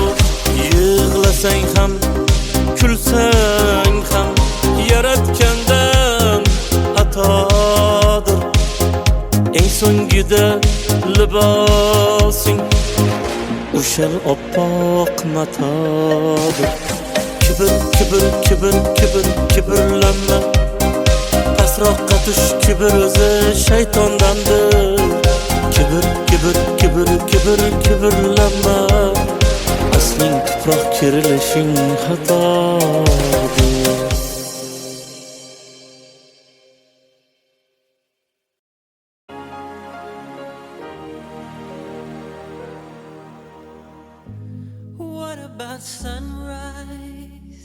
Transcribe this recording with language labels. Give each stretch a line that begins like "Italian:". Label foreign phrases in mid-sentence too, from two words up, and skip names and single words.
Uzbek: Yig'lasang ham, kulsang ham, yaratgandan xatodir. Eng so'ngida libosing o'shal oppoq matodir. Kibir, kibir, kibir, kibir, kibirlenme. Pasroqqa tush, kibir o'zi shaytondandir. Kibir, kibir, kibir, kibir, kibirlenme. Asling tuproq kerilishing xatodir.
English: What about sunrise?